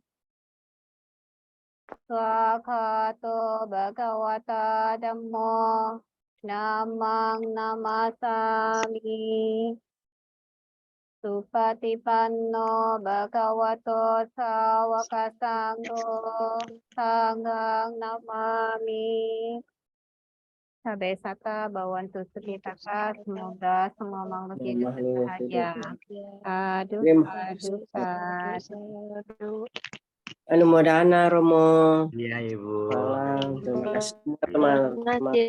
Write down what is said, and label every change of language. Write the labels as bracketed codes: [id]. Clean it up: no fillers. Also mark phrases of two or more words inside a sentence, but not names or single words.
[pi] Swakato Bhagawata Dhammo Namang Namasami Supatipanno Bhagavato Sawaka Sangho Sanghang Namami. Sabe sata bawantu sukitaka, [id] semoga semua makhluk hidup berbahagia. [pi] Sadu. [id] Anumodana Romo. Iya, Ibu. Salam. Terima kasih teman-teman.